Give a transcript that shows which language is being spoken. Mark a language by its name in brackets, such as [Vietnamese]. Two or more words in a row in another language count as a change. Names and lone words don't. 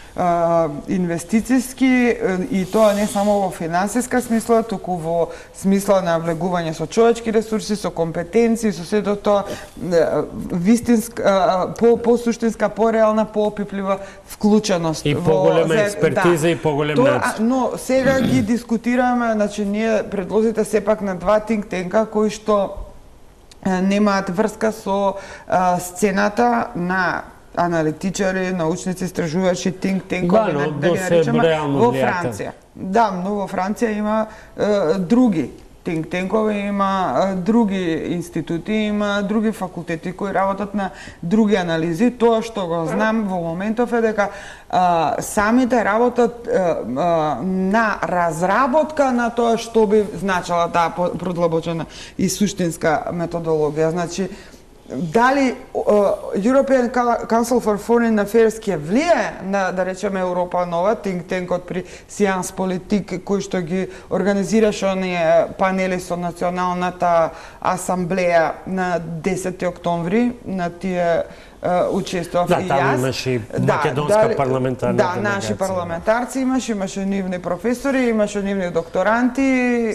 [Macedonian] инвестициски и тоа не само во финансиска смисла, туку во смисла на влегување со човечки ресурси, со компетенции, со сето тоа вистинска, по-суштинска, по-реална, по-опиплива вклученост. И поголема експертиза и поголем надзор. Но сега ги дискутираме, значи ние предлозите сепак на два [English] think tank-а [Macedonian] кои што немаат врска со сцената на аналитичари, научници, истражувачи, [English] think tank-ови, [Macedonian] да ги наричаме, во Франција. Да, но во Франција има други [English] think tank-ови, [Macedonian] има други институти, има други факултети кои работат на други анализи. Тоа што го знам во моментов е дека самите работат на разработка на тоа што би значила таа продлабочена и суштинска методологија. Значи, дали European Council for Foreign Affairs ќе влие на, да речеме, Европа Нова, [English] think tank-от [Macedonian] при Сијанс Политик, кој што ги организираше оние панели со Националната асамблеја на 10 октомври, на тие учествував и јас. Да, таму имаше и македонска парламентарна делегација. Да, наши парламентарци имаше нивни професори, имаше нивни докторанти.